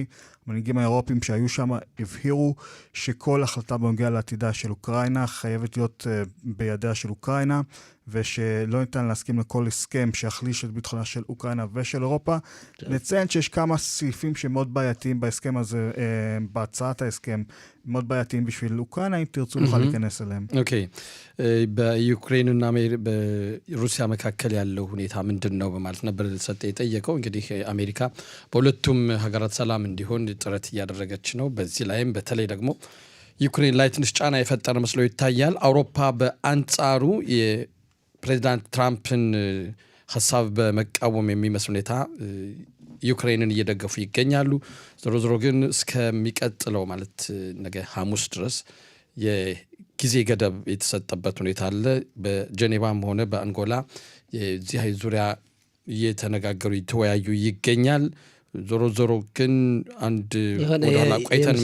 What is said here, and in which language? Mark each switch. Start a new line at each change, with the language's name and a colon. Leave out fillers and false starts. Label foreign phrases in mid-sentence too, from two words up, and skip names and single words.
Hebrew: המנהיגים האירופים שהיו שם הבהירו שכל החלטה בנוגע לעתידה של אוקראינה חייבת להיות בידיה של אוקראינה, ושלא ניתן להסכים לכל הסכם שיחליש את ביטחונה של אוקראינה ושל אירופה. נציין שיש כמה סעיפים שמאוד בעייתיים בהסכם הזה, בהצעת ההסכם, מאוד בעייתיים בשביל אוקראינה, אם תרצו נוכל להיכנס אליהם. אוקיי.
Amharic: በዩክሬንና በሩሲያ መካከል ያለው ሁኔታ ምንድነው በማለት ነበር ሰጠ የጠየቀው። እንግዲህ አሜሪካ በሁለቱም ሀገራት ሰላም እንዲሆን ጥረት እያደረገች ነው። በዚህ ላይም በተለይ ደግሞ ዩክሬን ላይ ትንሽ ጫና የፈጠረ መስሎ ይታያል። አውሮፓ በአንጻሩ የፕሬዝዳንት ትራምፕን ሐሳብ በመቃወም የሚመስል ሁኔታ ዩክሬንን እየደገፉ ይገኛሉ። ዞሮ ግን እስከሚቀጥለው ማለት ነገ ሐሙስ ድረስ የጊዜ ገደብ የተሰጠበት ሁኔታ አለ። በጄኔቫም ሆነ በአንጎላ የዚህ ዙሪያ እየተነጋገሩ ይተወያዩ ይገኛል። ዞሮ ዞሮ ግን አንድ ወደኋላ ቆይተን